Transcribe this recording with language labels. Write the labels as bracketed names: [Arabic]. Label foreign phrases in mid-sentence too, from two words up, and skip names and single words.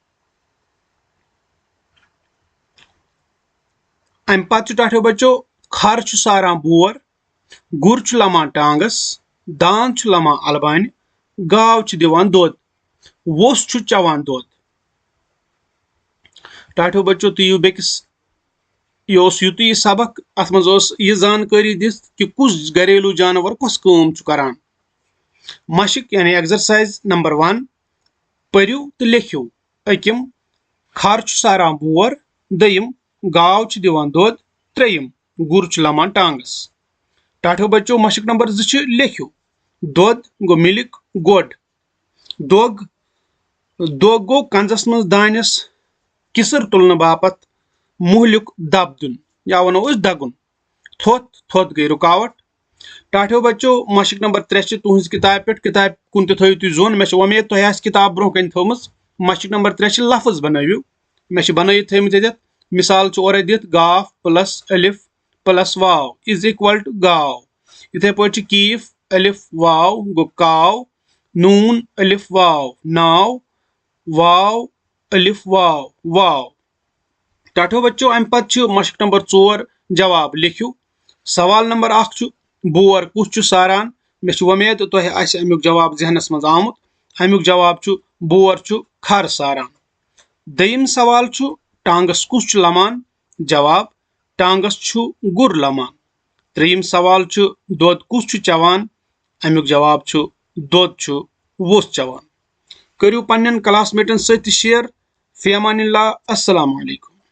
[Kashmiri] अम पत टाठो बच्चो खर सारान बोर गुर लमान टांगस दांद लमान अलबान गाव दिवान दोद वोस चवान दोद टाठो बच्चो तुम बेकिस यह युत सबक अत मज यह जानकारी दिस कि कुछ घरेलू जानवर कस काम करान मशक यानी एक्सरसाइज नंबर 1 पर्यु तो लिखियो अकिम खर सारान बोर दयिम गाव दिवान दोद त्रेयिम गुर लमान टांगस टाठो बच्चो मशक नंबर 2 लिखियो दोद गो मिल्क गोड दोग दोग गो कंजस मज दानस किसर तुलन बापत मुहलुक दब दुन या वनो दगुन थोत थोत गई रुकावट टाठो बच्चो मशक नंबर 3 तुहज किताब पे किताब कुन थो तुम जोन मे उम्मीद तुम किताब ब्रोह कन थोमस मशक नंबर 3 लफ्ज बनवियो मे बनत थमित मिसाल और दित गाफ प्लस अलिफ प्लस वाव [English] is equal to [Kashmiri] गाव इथे पे कीफ अलिफ वाव गो काव नून अलिफ वाव नाव वाव अलिफ वाव वाव टाठो बच्चो अम पत मशक नंबर 4 जवाब लिखियो सवाल नंबर 1 बोर कुछ सारान मे उम्मीद तुह अमुक जवाब जहनस मज आमुत अमुक जवाब बोर खर सारान दयिम सवाल टांगस कुछ लमान जवाब टांगस गुर लमान त्रेयिम सवाल दोद कुछ चवान अमुक जवाब दोद वोस चवान करियो पन्न क्लासमेटन सत शेयर [Arabic] في أمان الله السلام عليكم.